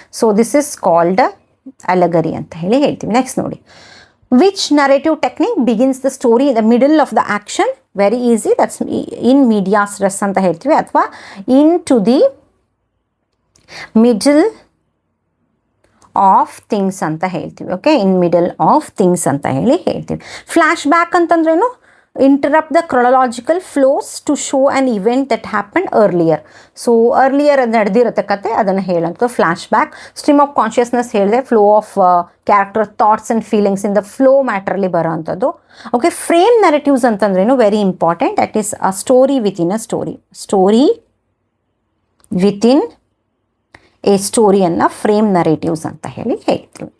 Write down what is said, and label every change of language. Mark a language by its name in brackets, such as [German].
[English] so this is called allegory [Kannada] ಅಂತ ಹೇಳಿ ಹೇಳ್ತೀವಿ. [English] Next ನೋಡಿ, which narrative technique begins the story in the middle of the action. Very easy, that's in medias res [Kannada] ಅಂತ ಹೇಳ್ತೀವಿ, [English] ಅಥವಾ into the middle of things ಅಂತ ಹೇಳ್ತೀವಿ. Okay, in middle of things ಅಂತ ಹೇಳಿ ಹೇಳ್ತೀವಿ. ಫ್ಲ್ಯಾಶ್ ಬ್ಯಾಕ್ ಅಂತಂದ್ರೇನು, interrupt the chronological flows to show an event that happened earlier. [Kannada] So earlier ನಡೆದಿರುತ್ತೆ ಕತೆ ಅದನ್ನು ಹೇಳೋಂಥದ್ದು flash back. [English] stream of consciousness ಹೇಳಿದೆ, flow of character thoughts and feelings in the flow ಮ್ಯಾಟ್ರಲ್ಲಿ [Kannada] ಬರೋವಂಥದ್ದು. [English] Okay, frame narratives ಅಂತಂದ್ರೇನು very important. That is a story within a story. [Kannada] Story within A ಸ್ಟೋರಿಯನ್ನು frame narratives ಅಂತ ಹೇಳಿ ಹೇಳ್ತೀವಿ.